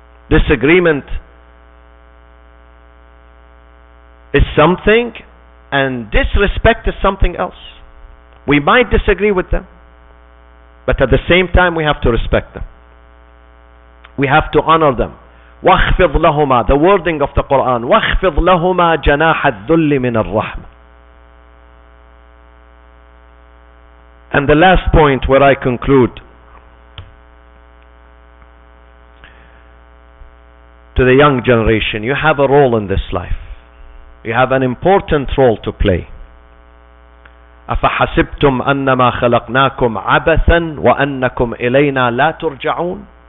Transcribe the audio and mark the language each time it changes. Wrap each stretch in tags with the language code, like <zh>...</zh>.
<en>Disagreement is something, and disrespect is something else. We might disagree with them, but at the same time we have to respect them. We have to honor them.</en> <ar>وَاخْفِضْ لَهُمَا,</ar> <en>the wording of the Quran,</en> <ar>وَاخْفِضْ لَهُمَا جَنَاحَ الذُّلِّ مِنَ الرَّحْمَةِ.</ar> <en>And the last point where I conclude, to the young generation, you have a role in this life. You have an important role to play.</en> <ar>أَفَحَسِبْتُمْ أَنَّمَا خَلَقْنَاكُمْ عَبَثًا وَأَنَّكُمْ إِلَيْنَا لَا تُرْجَعُونَ.</ar>